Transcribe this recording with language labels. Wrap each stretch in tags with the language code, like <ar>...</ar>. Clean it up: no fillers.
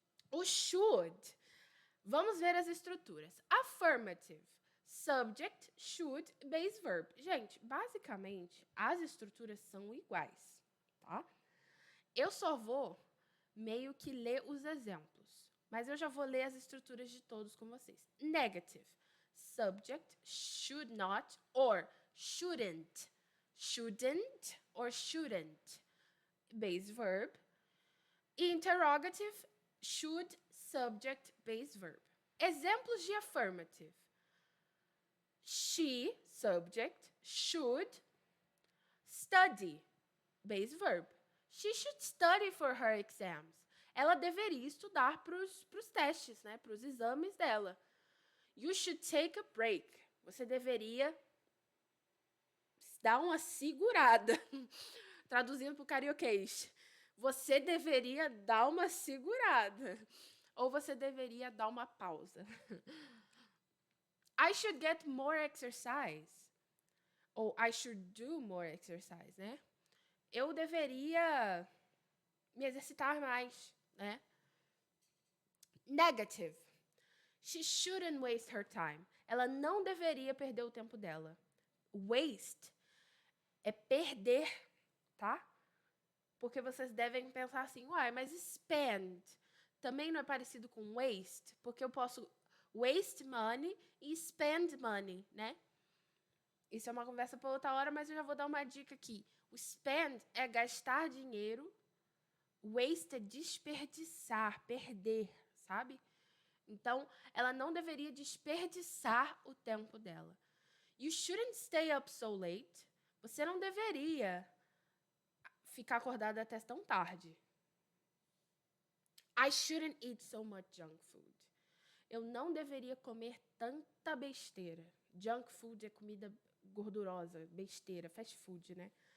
<pt>O should. Vamos ver as estruturas. Affirmative.</pt> <en>Subject, should, base verb.</en> <pt>Gente, basicamente, as estruturas são iguais, tá? Eu só vou meio que ler os exemplos, mas eu já vou ler as estruturas de todos com vocês.</pt> <en>Negative. Subject, should not, or shouldn't. Shouldn't or shouldn't. Base verb. Interrogative, should, subject, base verb.</en> <pt>Exemplos de</pt> <en>affirmative. She, subject, should study, base verb. She should study for her exams.</en> <pt>Ela deveria estudar para os testes, né? Para os exames dela.</pt> <en>You should take a break.</en> <pt>Você deveria dar uma segurada. Traduzindo para o carioquês. Você deveria dar uma segurada. Ou você deveria dar uma pausa.</pt> <en>I should get more exercise. Ou I should do more exercise, né?</en> <pt>Eu deveria me exercitar mais, né?</pt> <en>Negative. She shouldn't waste her time.</en> <pt>Ela não deveria perder o tempo dela. Waste é perder, tá? Porque vocês devem pensar assim, uai, mas spend também não é parecido com waste? Porque eu posso waste money e spend money, né? Isso é uma conversa para outra hora, mas eu já vou dar uma dica aqui. O spend é gastar dinheiro, waste é desperdiçar, perder, sabe? Então, ela não deveria desperdiçar o tempo dela.</pt> <en>You shouldn't stay up so late.</en> <pt>Você não deveria ficar acordada até tão tarde.</pt> <en>I shouldn't eat so much junk food.</en> <pt>Eu não deveria comer tanta besteira. Junk food é comida gordurosa, besteira, fast food, né?</pt>